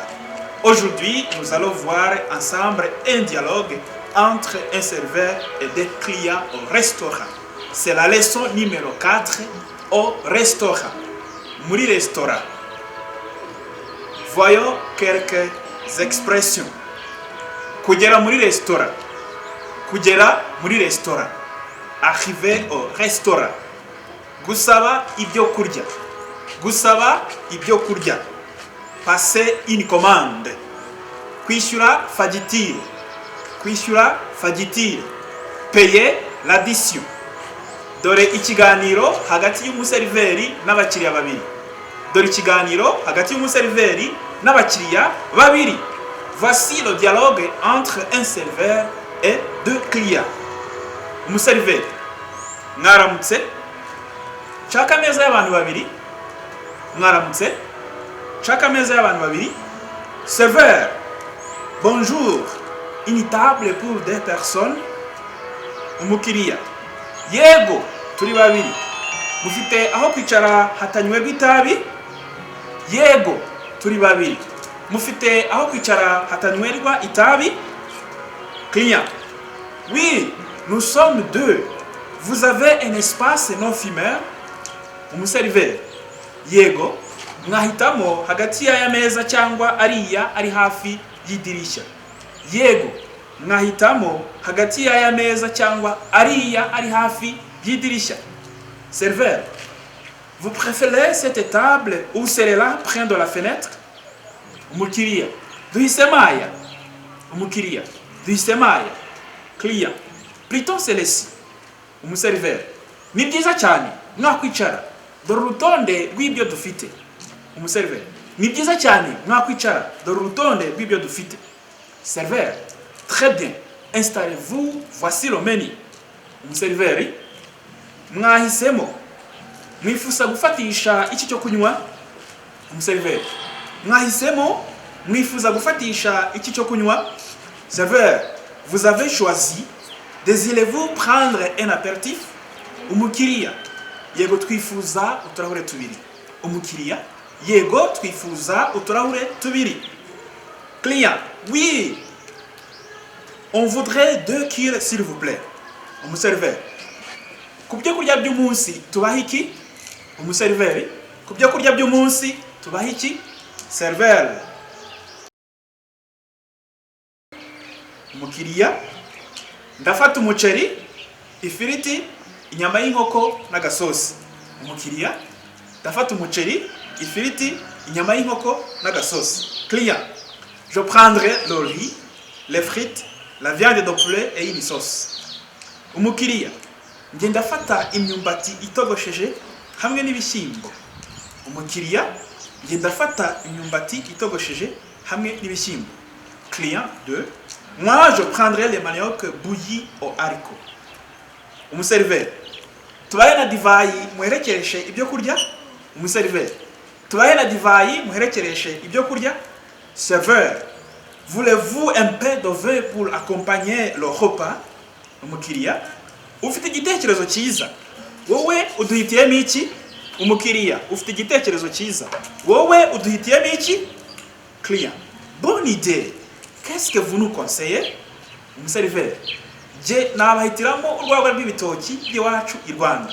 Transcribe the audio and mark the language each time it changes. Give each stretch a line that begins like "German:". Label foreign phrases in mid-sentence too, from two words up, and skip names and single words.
French: Aujourd'hui, nous allons voir ensemble un dialogue entre un serveur et des clients au restaurant. C'est la leçon numéro 4 au restaurant.
Kinyarwanda: Muri restaurant.
French: Voyons quelques expressions.
Kinyarwanda: Kugera muri restaurant. Kugera muri restaurant.
French: Arriver au restaurant.
Kinyarwanda: Gusaba ibyo kurya. Gusaba ibyo kurya.
French: Passer une commande.
Kinyarwanda: Kwishyura fagitire. Kwishyura fagitire.
French: Payer l'addition.
Kinyarwanda: Dore ikiganiro hagati y'umuseriveri n'abakiriya babiri. Dore ikiganiro hagati y'umuseriveri n'abakiriya babiri.
French: Voici le dialogue entre un serveur et deux clients.
Kinyarwanda: Umuseriveri, mwaramutse? Chaka meza y'abantu babiri. Mwaramutse? Chaka meza y'abantu babiri.
French: Serveur, bonjour. Une table pour deux personnes.
Kinyarwanda: Umukiriya, yego, turi babiri. Mufite aho kwicara hatanywerwa itabi? Yego, turi babiri. Mufite aho kwicara hatanywerwa itabi?
French: Client, oui, nous sommes deux. Vous avez un espace non fumeur?
Kinyarwanda: Umuseriveri, yego, mwahitamo hagati y'aya meza cyangwa ariya ari hafi y'idirishya. Yego, mwahitamo hagati y'aya meza cyangwa ariya ari hafi y'idirishya.
French: Serveur, vous préférez cette table ou celle-là près de la fenêtre?
Kinyarwanda: Umukiriya, duhisemo aya. Umukiriya, duhisemo aya.
French: Client, plutôt celle-ci.
Kinyarwanda: Umuseriveri, ni byiza cyane mwakwicara dore urutonde rw'ibyo dufite. Umuseriveri, ni byiza cyane mwakwicara dore urutonde rw'ibyo dufite.
French: Serveur, très bien, installez-vous, voici le menu.
Kinyarwanda: Umuseriveri, mwahisemo mwifuza gufatisha iki cyo kunywa? Umuseriveri, mwahisemo mwifuza gufatisha iki cyo kunywa?
French: Serveur, vous avez choisi. Désirez-vous prendre un apéritif?
Kinyarwanda: Umukiriya, yego twifuza uturahure tubiri. Umukiriya, yego twifuza uturahure tubiri.
French: Client, oui, on voudrait 2 kills s'il vous plaît.
Kinyarwanda: Umuseriveri, kubyo kurya by'umunsi tubaha iki? Umuseriveri, kubyo kurya by'umunsi tubaha iki? Serveur, umukiriya, ndafata umuceri, ifiriti, inyama y'inkoko n'agasosi. Umukiriya, ndafata umuceri, ifiriti, inyama y'inkoko n'agasosi.
French: Client, je prendrai le riz, les frites, la viande de poulet et une sauce.
Kinyarwanda: Umukiriya, nge ndafata imyumbati itogosheje hamwe n'ibishyimbo. Umukiriya, nge ndafata imyumbati itogosheje hamwe n'ibishyimbo.
French: Client 2, moi je prendrai les manioc bouillis au haricot.
Kinyarwanda: Umuseriveri, tubaye na divayi muherekereshe ibyo kurya? Umuseriveri, tubaye na divayi muherekereshe ibyo kurya?
French: Serveur, voulez-vous un peu de vin pour accompagner le repas?
Kinyarwanda: Umukiriya, ufite igitekerezo cyiza, wowe uduhitiyemo iki? Umukiriya, ufite igitekerezo cyiza, wowe uduhitiyemo iki?
French: Client, bonne idée. Qu'est-ce que vous nous conseillez?
Kinyarwanda: Umuseriveri, je nabahitiramo urwagwa rw'ibitoki by'iwacu i Rwanda.